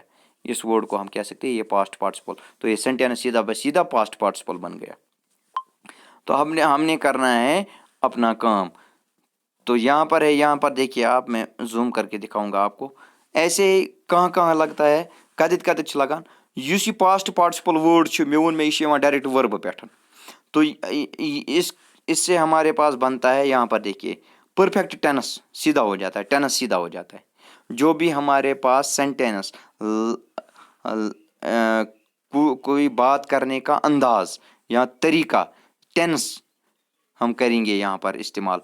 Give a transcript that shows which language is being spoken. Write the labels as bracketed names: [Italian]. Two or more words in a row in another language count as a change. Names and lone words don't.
[Urdu] اس ورڈ کو ہم کہہ سکتے ہیں یہ [English] past participle. [Urdu] تو یہ سینٹینس سیدھا بسیدھا [English] past participle [Urdu] بن گیا. تو ہم نے کرنا ہے اپنا کام. تو یہاں پر ہے. یہاں پر دیکھیے آپ میں زوم کر کے دکھاؤں گا آپ کو. ایسے کہاں کہاں لگتا ہے [Kashmiri] کتھ لگان یُس یہ [English] past participle word [Kashmiri] چھُ مےٚ ووٚن مےٚ یہِ چھُ یِوان [English] direct verb [Kashmiri] پٮ۪ٹھ. [Urdu] تو اس سے ہمارے پاس بنتا ہے یہاں پر دیکھیے [English] perfect tense [Urdu] سیدھا ہو جاتا ہے. ٹینس سیدھا ہو جاتا ہے. جو بھی ہمارے پاس سینٹینس کوئی بات کرنے کا انداز یا طریقہ ٹینس ہم کریں گے یہاں پر استعمال.